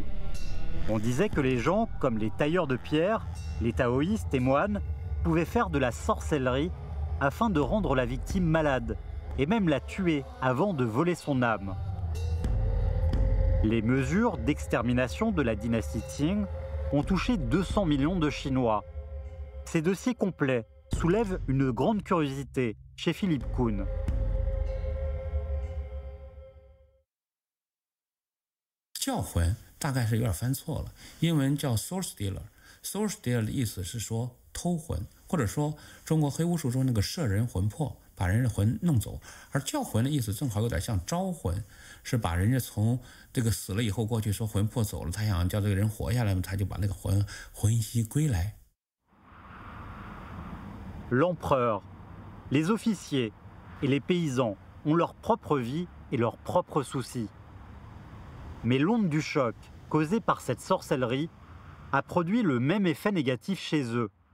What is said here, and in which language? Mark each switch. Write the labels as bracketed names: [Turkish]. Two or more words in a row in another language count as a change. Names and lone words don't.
[French] On disait que les gens, comme les tailleurs de pierre, les taoïstes et moines, pouvaient faire de la sorcellerie afin de rendre la victime malade et même la tuer avant de voler son âme. Les mesures d'extermination de la dynastie Qing ont touché 200 millions de Chinois. Ces dossiers complets soulèvent une grande curiosité chez Philip Kuhn. [Chinese] 教魂大概是有点翻错了，英文叫 [English] soul stealer。 soul stealer [Chinese] 的意思是说偷魂， 或者说中国黑巫术中那个摄人魂魄，把人的魂弄走，而叫魂的意思正好有点像招魂，是把人家从这个死了以后过去说魂魄走了，他想叫这个人活下来嘛，他就把那个魂兮归来。 [French] L'empereur, les officiers et les paysans ont leur propre vie et leurs propres soucis. Mais l'onde du choc causée par cette sorcellerie a produit le même effet négatif chez eux.